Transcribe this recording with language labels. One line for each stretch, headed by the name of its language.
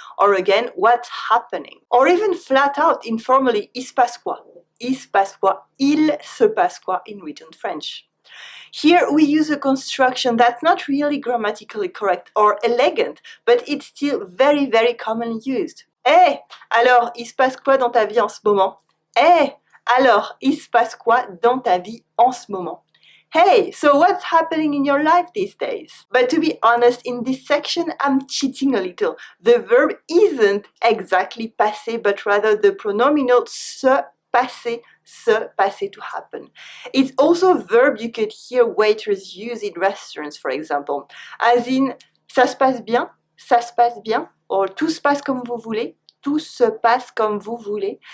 English: Or again, what's happening?
French: Or even flat out, informally, il se passe quoi? Il se passe quoi? Il se passe quoi in written French.
English: Here we use a construction that's not really grammatically correct or elegant, but it's still very, very commonly used.
French: Hey, alors, il se passe quoi dans ta vie en ce moment? Hey, alors, il se passe quoi dans ta vie en ce moment?
English: Hey, so what's happening in your life these days? But to be honest, in this section, I'm cheating a little. The verb isn't exactly passé, but rather the pronominal se passer to happen. It's also a verb you could hear waiters use in restaurants, for example, as in
French: ça se passe bien, or tout se passe comme vous voulez, tout se passe comme vous voulez.